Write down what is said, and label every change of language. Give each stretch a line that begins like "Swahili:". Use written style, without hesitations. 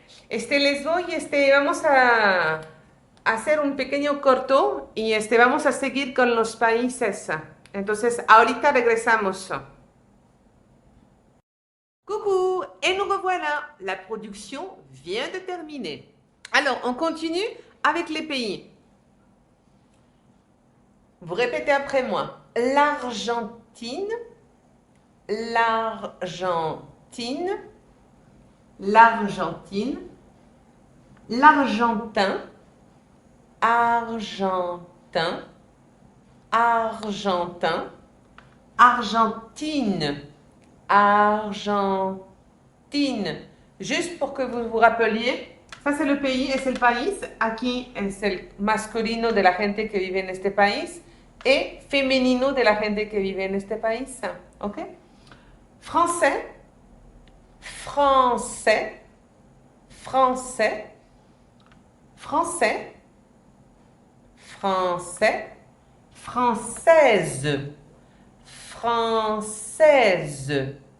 Spanish: Les doy, vamos a hacer un pequeño corto y vamos a seguir con los países. Entonces, ahorita regresamos.
French: Coucou, et nous revoilà. La production vient de terminer. Alors, on continue avec les pays. Vous répétez après moi. L'Argentine, l'Argentine, l'Argentine, l'Argentin, Argentin, Argentin, Argentine, Argentine. Juste pour que vous vous rappeliez, ça c'est le pays et c'est le país.
Spanish: Aquí es el masculino de la gente que vive en este país y femenino de la gente que vive en este país. ¿Ok?
French: Français, français, français, français, français, française, française.